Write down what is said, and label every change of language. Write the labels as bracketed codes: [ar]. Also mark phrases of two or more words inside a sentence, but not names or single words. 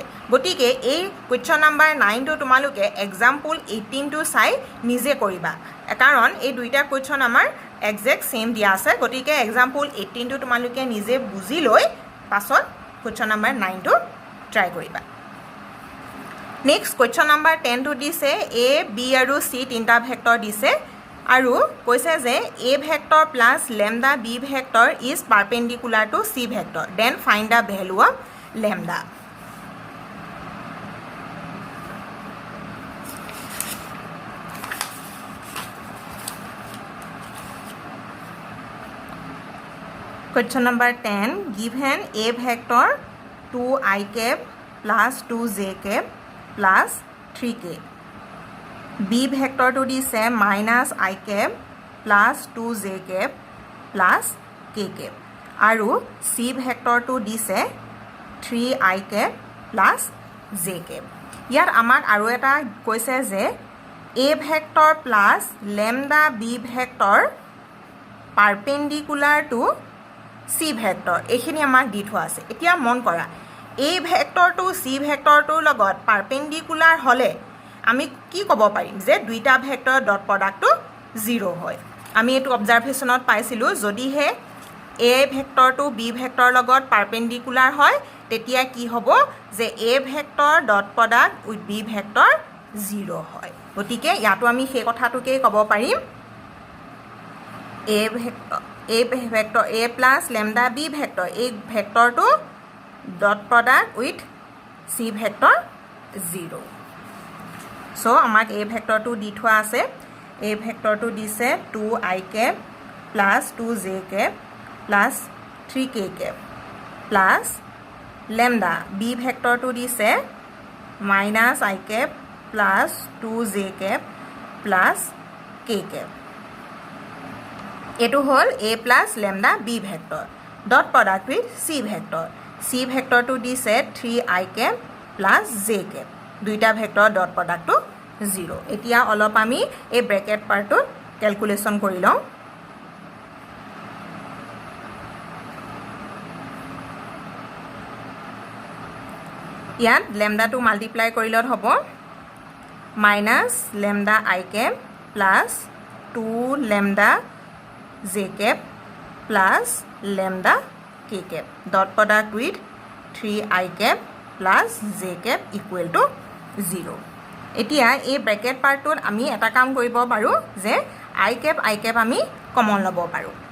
[as] গতিকে এই [en] question number [as] 9টো তোমালোকে এক্সাম্পল 18টো চাই নিজে কৰিবা কাৰণ এই দুইটা কুৱেশ্যন আমাৰ [en] exact same [as] দিয়া আছে গতিকে এক্সাম্পল 18টো তোমালোকে নিজে বুজি লৈ পাছত [en] question number [as] 9টো ট্ৰাই কৰিবা [en] next question number [as] 10টো দিছে a b আৰু c তিনিটা ভেক্টৰ দিছে আৰু কৈছে যে [en] a vector plus lambda b vector is perpendicular to c vector then find the value of lambda Question number 10 given a vector 2i cap plus 2j cap plus 3k b vector to দিছে minus i cap plus 2j cap plus k cap আৰু c vector to দিছে 3i cap plus j cap [as] ইয়াৰ আমাৰ আৰু এটা কৈছে যে [en] a vector plus lambda b vector perpendicular to c vector [as] এইখিনি আমাক দি থোৱা আছে এতিয়া মন কৰা a ভেক্টৰটো c ভেক্টৰটোৰ লগত পাৰপেণ্ডিকুলাৰ হ'লে আমি কি ক'ব পাৰিম যে দুইটা ভেক্টৰৰ [en] dot product [as] 0 হয় আমি এইটো অবজাৰভেশ্যনত পাইছিলোঁ যদিহে a ভেক্টৰটো b ভেক্টৰৰ লগত পাৰপেণ্ডিকুলাৰ হয় তেতিয়া কি হ'ব যে [en] a vector dot product with b vector [as] 0 হয় গতিকে ইয়াতো আমি সেই কথাটোকে ক'ব পাৰিম [en] a vector a plus lambda b vector a vector to dot product with c vector 0 so amak a vector to [as] দি থোৱা আছে [en] a vector to dise 2i cap plus 2j cap plus 3k cap plus lambda b vector to dise minus i cap plus 2j cap plus k cap [as] এটো হল [en] a plus lambda b vector dot product with c vector to দিছে 3i cap plus j cap দুইটা vector dot product 0 [as] এতিয়া অলপ আমি এই [en] bracket part calculation [as] কৰি লওঁ ইয়াত [en] lambda multiply [as] কৰিলত হ'ব [en] minus lambda i cap plus 2 lambda j cap plus lambda k cap dot product with 3i cap plus j cap equal to 0 [as] এতিয়া এই [en] bracket part [as] আমি এটা কাম কৰিব পাৰো [en] যে i cap আমি কমন লব পাৰো